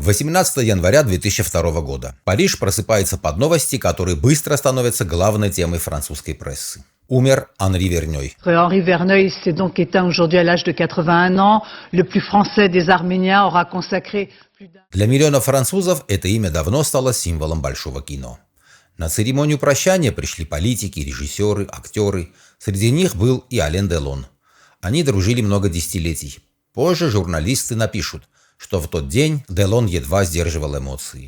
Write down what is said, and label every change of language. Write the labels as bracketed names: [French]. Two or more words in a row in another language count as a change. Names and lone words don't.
[Russian] 18 января 2002 года. Париж просыпается под новости, которые быстро становятся главной темой французской прессы. Умер Анри Вернёй. [French] Henri Verneuil s'est donc éteint aujourd'hui à l'âge de 81 ans. Le plus français des Arméniens aura consacré plus d'un... [Russian] Для миллионов французов это имя давно стало символом большого кино. На церемонию прощания пришли политики, режиссеры, актеры. Среди них был и Ален Делон. Они дружили много десятилетий. Позже журналисты напишут, что в тот день Делон едва сдерживал эмоции.